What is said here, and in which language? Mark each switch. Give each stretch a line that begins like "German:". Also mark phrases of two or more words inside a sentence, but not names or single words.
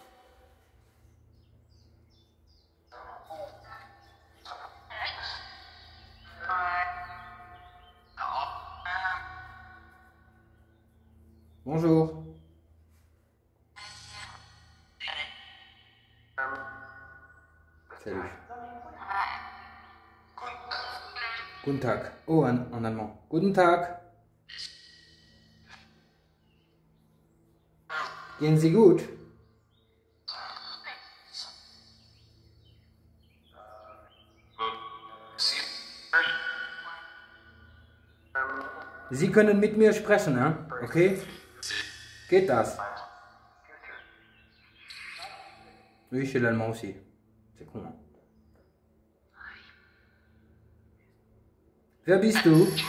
French: Bonjour. Salut.
German: Guten Tag.
French: Oh, en allemand.
German: Guten Tag. Gehen Sie gut? Sie können mit mir sprechen, hein? Okay? Geht das?
French: Oui, chez l'allemand aussi. C'est con, hein?
German: Wer bist du?